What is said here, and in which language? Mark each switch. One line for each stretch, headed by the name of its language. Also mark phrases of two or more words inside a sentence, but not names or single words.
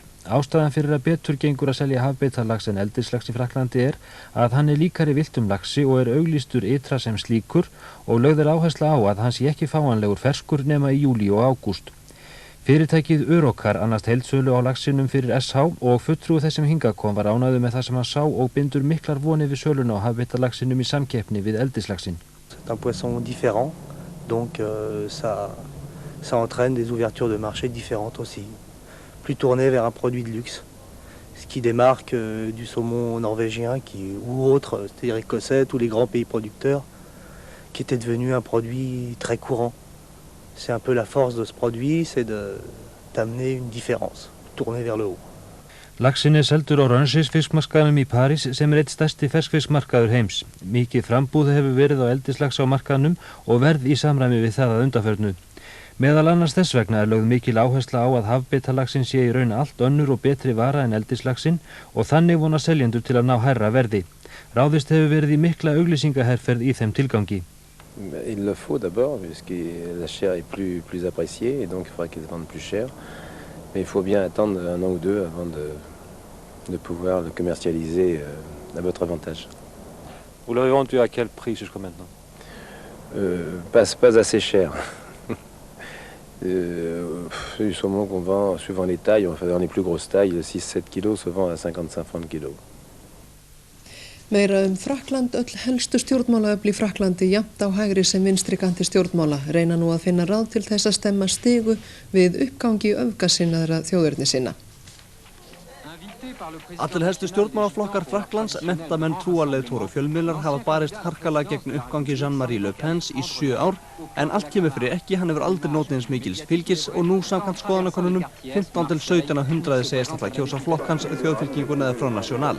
Icelandic: Ástæðan fyrir að betur gengur að selja hafbeitarlax en eldislax í Frakklandi er að hann er líkari villtum laxi og er auglýstur ytra sem slíkur og lögð er áhersla á að hann sé ekki fáanlegur ferskur nema í júlí og ágúst. Fyrirtækið Örokar annast heildsölu á laxinum fyrir SH og fulltrúi þess sem hingað kom var ánægður með það sem hann sá og bindur miklar vonir við söluna á hafbeitarlaxinum í samkeppni við eldislaxin.
French: C'est un poisson différent, donc ça entraîne des ouvertures de marché différentes aussi. Plus tourné vers un produit de luxe, ce qui démarque du saumon norvégien ou autre, c'est-à-dire écossais, tous les grands pays producteurs, qui était devenu un produit très courant. C'est un peu la force de ce produit, c'est d'amener une différence, tourner vers le haut.
Icelandic: Laxinn er seldur á Rönnsis fiskmarkaðnum í París sem er eitt stærsti ferskfiskmarkaður heims. Mikið frambúð hefur verið á eldislax á markaðnum og verð í samræmi við það að undanförnu. Meðal annars þess vegna er lögð mikil áhersla á að hafbeitarlaxinn sé í raun allt önnur og betri vara en eldislaxinn og þannig vona seljendur til að ná hærra verði. Ráðist hefur verið í mikla auglýsingaherferð í þeim tilgangi.
French: Il le faut d'abord, puisque la chair est plus appréciée et donc il faudra qu'ils se vendent plus cher. Mais il faut bien attendre 1 an ou 2 avant de pouvoir le commercialiser à votre avantage. Vous l'avez vendu à quel prix jusqu'à maintenant? Pas assez cher. Du saumon qu'on vend suivant les tailles, dans les plus grosses tailles, 6-7 kg se vend à 55 francs kg.
Icelandic: Meira Frakkland, öll helstu stjórnmálaöfl í Frakklandi jafnt á hægri sem vinstri kanti stjórnmála reyna nú að finna ráð til þess að stemma stigu við uppgangi öfgasinnaðra þjóðernissinna. Allir helstu stjórnmálaflokkar Frakklands, menntamenn, trúarleiðtogar og fjölmiðlar hafa barist harkalega gegn uppgangi Jean-Marie Le Pens í 7 ár, en allt kemur fyrir ekki, hann hefur aldrei notið eins mikils fylgis og nú samkvæmt skoðanakönnunum 15 til 17 af 100 segist ætla að kjósa flokkans, þjóðfylkinguna eða Front National.